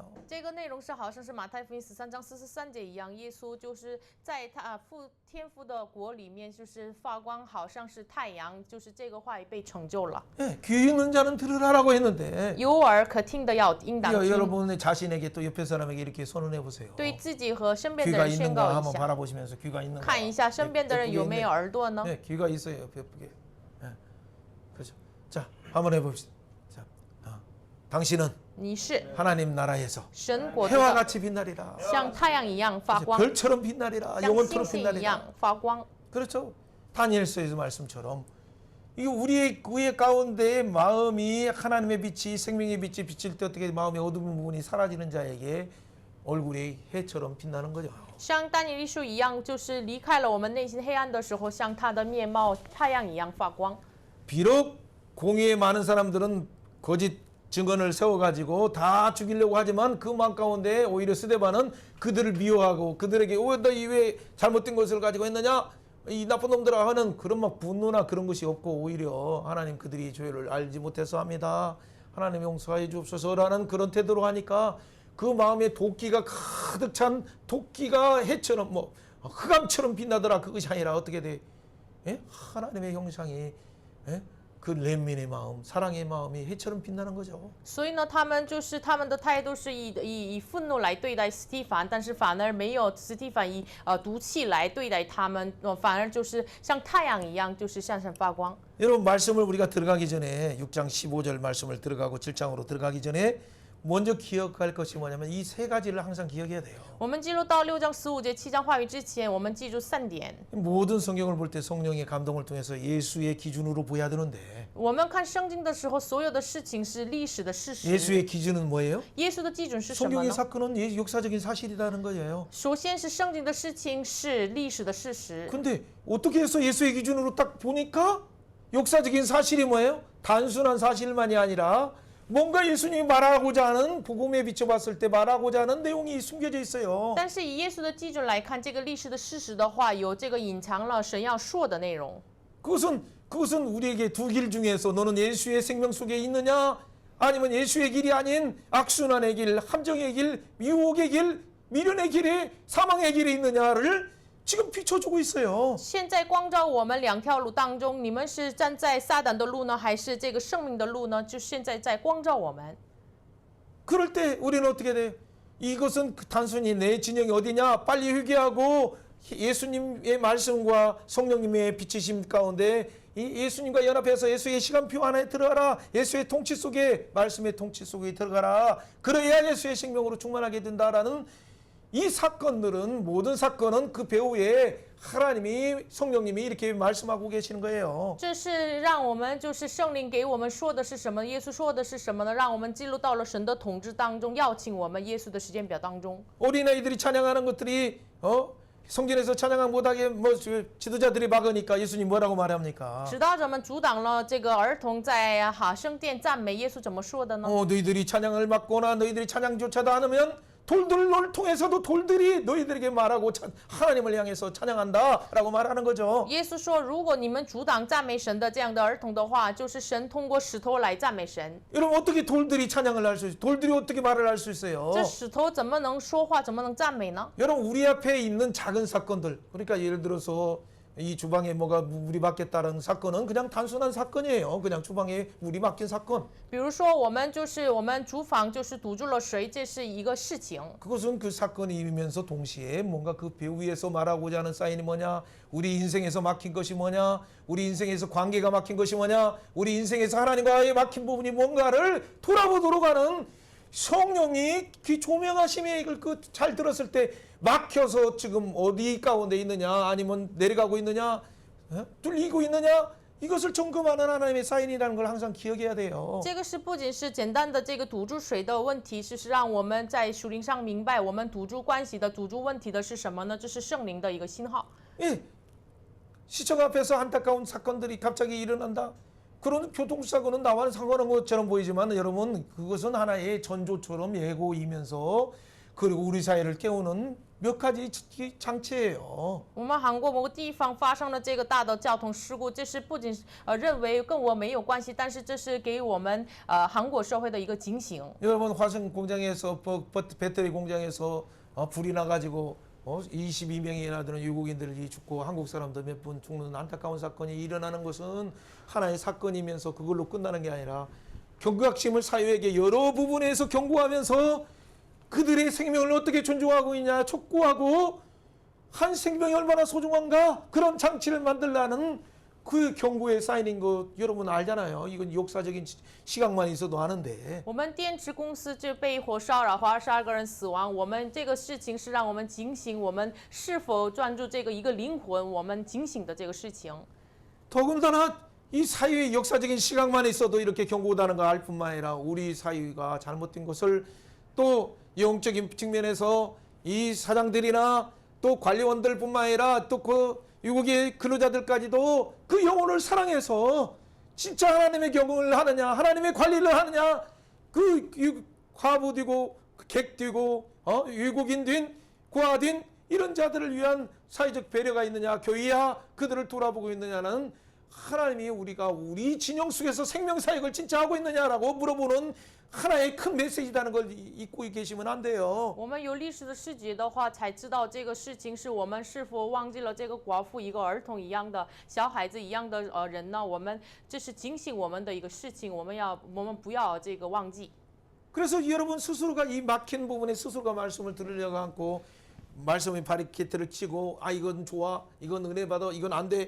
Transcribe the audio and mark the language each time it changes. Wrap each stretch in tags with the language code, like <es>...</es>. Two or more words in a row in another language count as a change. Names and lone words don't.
<zh>这个内容是好像是马太福音13章43节一样，耶稣就是在他天父的国里面，就是发光，好像是太阳，就是这个话语被成就了。</zh> <ko>귀 있는 자는 들으라라고 했는데</ko> <zh>有耳可听的要应当听，</zh> <ko>여러분 자신에게 또 옆에 사람에게 이렇게 손을 해보세요.</ko> <zh>对自己和身边的</zh> <ko>귀가</ko> <zh>人宣</zh> <ko>있는가</ko> <zh>告一</zh> <ko>한번</ko> <zh>下，</zh> <ko>바라보시면서 귀가 있는가</ko> <zh>看一下身边的人有没有耳朵呢？</zh> <ko>네, 귀가 있어요. 예쁘게. 그렇죠. 자, 한번 해봅시다. 자, 당신은</ko> <zh>你是</zh> <ko>하나님 나라에서</ko> <zh>神国</zh> <ko>해와</ko> <zh>的，</zh> <ko>같이 빛나리라.</ko> <zh>像太阳一样发光，</zh> <ko>별처럼 빛나리라.</ko> <zh>像</zh> <ko>영원토록</ko> <zh>星星一</zh> <ko>빛나리라.</ko> <zh>样发光。</zh> <ko>그렇죠. 다니엘서에서 말씀처럼 이 우리의 가운데의 마음이 하나님의 빛이 생명의 빛이 비칠 때 어떻게 마음의 어두운 부분이 사라지는 자에게 얼굴이 해처럼 빛나는 거죠.</ko> <zh>像但以理书一样，就是离开了我们内心黑暗的时候，像他的面貌太阳一样发光。</zh> <ko>비록 공의에 많은 사람들은 거짓 증언을 세워가지고 다 죽이려고 하지만 그 마음 가운데 오히려 스데반은 그들을 미워하고 그들에게 너희 왜 잘못된 것을 가지고 했느냐 이 나쁜 놈들아 하는 그런 막 분노나 그런 것이 없고 오히려 하나님 그들이 죄를 알지 못해서 합니다. 하나님 용서해 주옵소서라는 그런 태도로 하니까 그 마음에 도끼가 가득 찬 도끼가 해처럼 뭐 흑암처럼 빛나더라. 그것이 아니라 어떻게 돼? 하나님의 형상이 그 怜悯의 마음, 사랑의 마음이 해처럼 빛나는 거죠.</ko> <zh>所以呢，他们的态度是以愤怒来对待斯提凡，但是反而没有斯提凡以毒气来对待他们，反而就是像太阳一样，就是闪闪发光。</zh> <ko>여러분 말씀을 우리가 들어가기 전에 6장 15절 말씀을 들어가고 7장으로 들어가기 전에 먼저 기억할 것이 뭐냐면 이 세 가지를 항상 기억해야 돼요.</ko> <zh>我们进入到6章15节、7章话语之前，我们记住3点。</zh> <ko>모든 성경을 볼 때 성령의 감동을 통해서 예수의 기준으로 보야 되는데</ko> <zh>我们看圣经的时候，所有的事情是历史的事实。</zh> <ko>예수의 기준은 뭐예요?</ko> <zh>耶稣的基准是什么</zh> <ko>성경의</ko> <zh>呢？</zh> <ko>사건은 역사적인 사실이라는 거예요.</ko> <zh>首先是圣经的事情是历史的事实。</zh> <ko>근데 어떻게 해서 예수의 기준으로 딱 보니까 역사적인 사실이 뭐예요? 단순한 사실만이 아니라 뭔가 예수님이 말하고자 하는 복음에 비춰봤을 때 말하고자 하는 내용이 숨겨져 있어요.</ko> <zh>但是以耶稣的基准来看，这个历史的事实的话，有这个隐藏了神要说的内容。</zh> <ko>그것은 우리에게 두 길 중에서 너는 예수의 생명 속에 있느냐 아니면 예수의 길이 아닌 악순환의 길, 함정의 길, 미혹의 길, 미련의 길에 사망의 길에 있느냐를 지금 비춰주고 있어요.</ko> <zh>现在光照我们2条路当中，你们是站在撒旦的路呢，还是这个生命的路呢？就现在在光照我们。</zh> <ko>그럴 때 우리는 어떻게 돼? 이것은 단순히 내 진영이 어디냐? 빨리 회개하고 예수님의 말씀과 성령님의 비치심 가운데 이 예수님과 연합해서 예수의 시간표 안에 들어가라. 예수의 통치 속에, 말씀의 통치 속에 들어가라. 그래야 예수의 생명으로 충만하게 된다라는 이 사건들은, 모든 사건은 그 배후에 하나님이, 성령님이 이렇게 말씀하고 계시는 거예요.</ko> <zh>这是让我们就是圣灵给我们说的是什么，耶稣说的是什么呢？让我们记录到了神的统治当中，邀请我们耶稣的时间表当中。</zh> <ko>어린아이들이 찬양하는 것들이 성전에서 찬양을 못하게 지도자들이 막으니까 예수님 뭐라고 말합니까?</ko> <zh>指导者们阻挡了这个儿童在圣殿赞美，耶稣怎么说的呢？</zh> <ko>너희들이 찬양을 막거나 너희들이 찬양조차도 않으면 돌들을 통해서도 돌들이 너희들에게 말하고 하나님을 향해서 찬양한다라고 말하는 거죠.</ko> <zh>耶稣说，如果你们阻挡赞美神的这样的儿童的话，就是神通过石头来赞美神。</zh> <ko>여러분 어떻게 돌들이 찬양을 할 수 있어요? 돌들이 어떻게 말을 할 수 있어요?</ko> <zh>这石头怎么能说话，怎么能赞美呢？</zh> <ko>여러분 우리 앞에 있는 작은 사건들, 그러니까 예를 들어서 이 주방에 뭐가 물이 막혔다는 사건은 그냥 단순한 사건이에요. 그냥 주방에 물이 막힌 사건.</ko> <zh>比如说，我们厨房就是堵住了水，这是一个事情。</zh> <ko>그것은 그 사건이 일면서 동시에 뭔가 그 배후에서 말하고자 하는 사인이 뭐냐, 우리 인생에서 막힌 것이 뭐냐, 우리 인생에서 관계가 막힌 것이 뭐냐, 우리 인생에서 하나님과의 막힌 부분이 뭔가를 돌아보도록 하는 성령이 귀 조명하심에 이걸 잘 들었을 때 막혀서 지금 어디 가운데 있느냐, 아니면 내려가고 있느냐, 뚫리고 있느냐, 이것을 점검하는 하나님의 사인이라는 걸 항상 기억해야 돼요.</ko> <zh>这个是不仅是简单的这个堵住水的问题，是让我们在属灵上明白，我们堵住关系的、堵住问题的是什么呢？这是圣灵的一个信号。</zh> <ko>예, 시청 앞에서 안타까운 사건들이 갑자기 일어난다. 그런 교통사고는 나와는 상관없는 것처럼 보이지만 여러분 그것은 하나의 전조처럼 예고이면서 그리고 우리 사회를 깨우는 몇 가지 장치예요.</ko> <zh>我们韩国某个地方发生了这个大的交通事故，这是不仅认为跟我没有关系，但是这是给我们韩国社会的一个警醒。</zh> <ko>여러분 화성 공장에서 배터리 공장에서 불이 나가지고 22명이나 되는 유국인들이 죽고 한국 사람도 몇 분 죽는 안타까운 사건이 일어나는 것은 하나의 사건이면서 그걸로 끝나는 게 아니라 경각심을 사회에게 여러 부분에서 경고하면서 그들의 생명을 어떻게 존중하고 있냐 촉구하고 한 생명이 얼마나 소중한가 그런 장치를 만들라는 그 경고의 사인인 거 여러분 알잖아요. 이건 역사적인 시각만 있어도 아는데.</ko> <zh>我们电池公司就被火烧扰，22个人死亡。我们这个事情是让我们警醒，我们是否专注这个一个灵魂，我们警醒的这个事情。</zh> <ko>더군다나 이 사회의 역사적인 시각만 있어도 이렇게 경고하는 걸 알 뿐만 아니라 우리 사회가 잘못된 것을 또 영적인 측면에서 이 사장들이나 또 관리원들뿐만 아니라 또 그 유국의 근로자들까지도 그 영혼을 사랑해서 진짜 하나님의 경영을 하느냐, 하나님의 관리를 하느냐, 그 과부되고 객되고 유국인된 고아된 이런 자들을 위한 사회적 배려가 있느냐, 교회야 그들을 돌아보고 있느냐는 하나님이 우리가 우리 진영 속에서 생명 사역을 진짜 하고 있느냐라고 물어보는 하나의 큰 메시지라는 걸 잊고 계시면 안 돼요.</ko> <zh>我们有历史的视觉的话，才知道这个事情是我们是否忘记了这个寡妇一个儿童一样的小孩子一样的人呢？我们这是警醒我们的一个事情，我们不要这个忘记。</zh> <ko>그래서 여러분 스스로가 이 막힌 부분에 스스로가 말씀을 들으려고 하고 말씀의 바리케이트를 치고 이건 좋아, 이건 은혜 받아, 이건 안 돼.</ko>